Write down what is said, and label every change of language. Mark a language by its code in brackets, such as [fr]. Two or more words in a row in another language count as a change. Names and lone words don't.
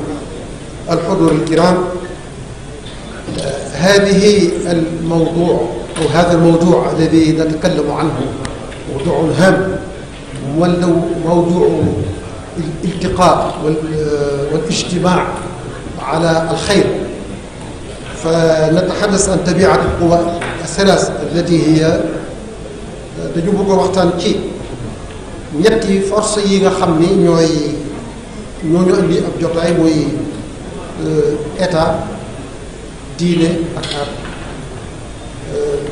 [ar] الحضور الكرام هذه الموضوع أو هذا الموضوع الذي نتكلم عنه موضوع هام موضوع الالتقاء والاجتماع على الخير. فنتحدث عن طبيعة القوى الثلاث التي هي [wo] dañu bëgg a waxtaan ci ñetti force yi nga xam ni ñoo ñu indi ab jotaay muy état diine ak